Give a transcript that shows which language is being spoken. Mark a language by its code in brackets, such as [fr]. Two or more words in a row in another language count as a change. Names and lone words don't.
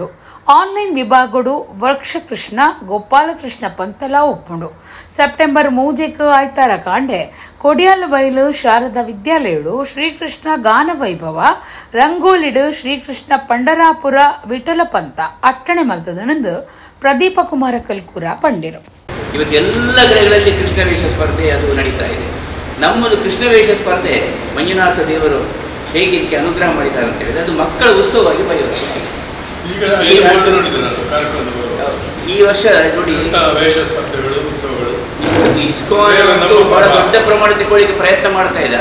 [tcy] ಆನ್ಲೈನ್ ವಿಭಾಗಡು ವೃಕ್ಷ ಕೃಷ್ಣ, ಗೋಪಾಲಕೃಷ್ಣ ಪಂಥಲ ಒಪ್ಪುಂಡು. ಸೆಪ್ಟೆಂಬರ್ 3 ಆಯ್ತಾರ ಕಾಂಡೆ ಕೊಡಿಯಾಲ ಬೈಲು ಶಾರದಾ ವಿದ್ಯಾಲಯಡು ಶ್ರೀಕೃಷ್ಣ ಗಾನ ವೈಭವ, ರಂಗೋಲಿಡು ಶ್ರೀಕೃಷ್ಣ ಪಂಡರಾಪುರ ವಿಠಲ ಪಂಥ ಅಟ್ಟಣೆ ಮಲ್ತದನಂದು ಪ್ರದೀಪ ಕುಮಾರ ಕಲ್ಕುರ ಪಂಡಿರು. [kn] ಇವತ್ತು ಎಲ್ಲ ಕಡೆಗಳಲ್ಲಿ ಕೃಷ್ಣ ವೇಷ ಸ್ಪರ್ಧೆ ಅದು ನಡೀತಾ ಇದೆ. ನಮ್ಮದು ಕೃಷ್ಣ ವೇಷ ಸ್ಪರ್ಧೆ ಮಂಜುನಾಥ ದೇವರು ಹೇಗೆ ಇದಕ್ಕೆ ಅನುಗ್ರಹ ಮಾಡಿದ್ದಾರೆ ಅಂತ ಹೇಳಿದ್ರೆ ಅದು ಮಕ್ಕಳ ಉತ್ಸವವಾಗಿ ಬರೆಯುತ್ತೆ. ಈ ವರ್ಷ ನೋಡಿ ಇಸ್ಕಾನ್ ಬಹಳ ದೊಡ್ಡ ಪ್ರಮಾಣ ತಗೊಳ್ಳಿಕ್ಕೆ ಪ್ರಯತ್ನ ಮಾಡ್ತಾ ಇದೆ.